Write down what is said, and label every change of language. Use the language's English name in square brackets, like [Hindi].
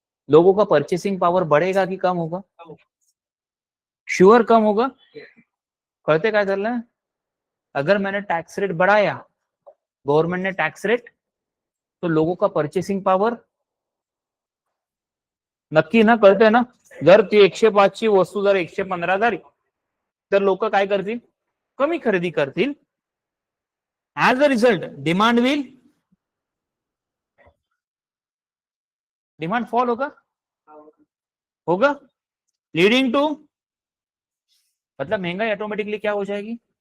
[Hindi] लोगों का purchasing power बढ़ेगा कि कम होगा? श्योर कम होगा. [Marathi] कळते काय चाललंय? [Hindi] अगर मैंने टैक्स रेट बढ़ाया, गवर्नमेंट ने टैक्स रेट, तो लोगों का परचेसिंग पावर [Marathi] नक्की ना, कळतंय ना. जर ती 105 ची वस्तू जर 115 झाली तर लोक काय करतील? कमी खरेदी करतील. [English] as a result demand fall [Hindi] होगा, [English] leading to, [Hindi] मतलब महंगाई ऑटोमेटिकली क्या हो जाएगी?